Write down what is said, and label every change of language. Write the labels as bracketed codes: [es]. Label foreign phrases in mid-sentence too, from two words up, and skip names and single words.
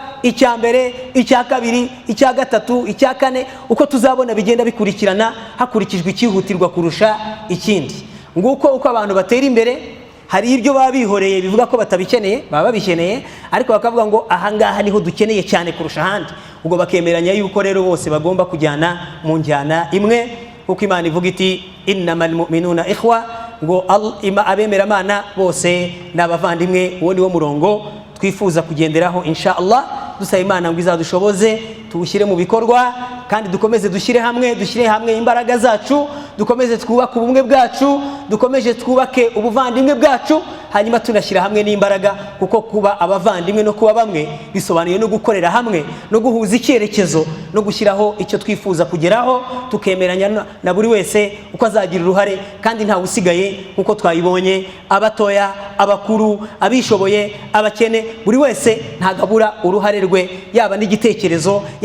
[rw] Icya mbere, icya kabiri, icya gatatu, icya kane, uko tuzabona bigenda bikurikirana hakurikijwe ikihutirwa kurusha ikindi. Nguko uko abantu batera imbere, hari ibyo baba bihoreye bivuga ko batabikeneye, baba babikeneye, ariko bakavuga ngo ahangaha niho dukeneye cyane kurusha ahandi. Ubwo bakemeranya yuko rero bose bagomba kujyana mu njyana imwe, kuko Imana ivuga iti [ar] إنما المؤمنون إخوة, [rw] ngo abemera Imana bose n'abavandimwe. Uwo niwo murongo twifuza kugenderaho inshallah, dusaba Imana ngo izadushoboze tuwushyire mu bikorwa, kandi dukomeze dushyire hamwe imbaraga zacu, dukomeze twubake ubumwe bwacu, dukomeze twubake ubuvandimwe bwacu, hanyuma tunashyira hamwe n'imbaraga, kuko kuba abavandimwe no kuba bamwe bisobanuye no gukorera hamwe, no guhuza icyerekezo, no gushyiraho icyo twifuza kugeraho, tukemeranya na buri wese uko azagira uruhare, kandi ntawe usigaye nkuko twayibonye, abatoya, abakuru, abishoboye, abakene, buri wese ntagabura uruhare rwe, yaba n'igitekerezo, yaba n'amaboko.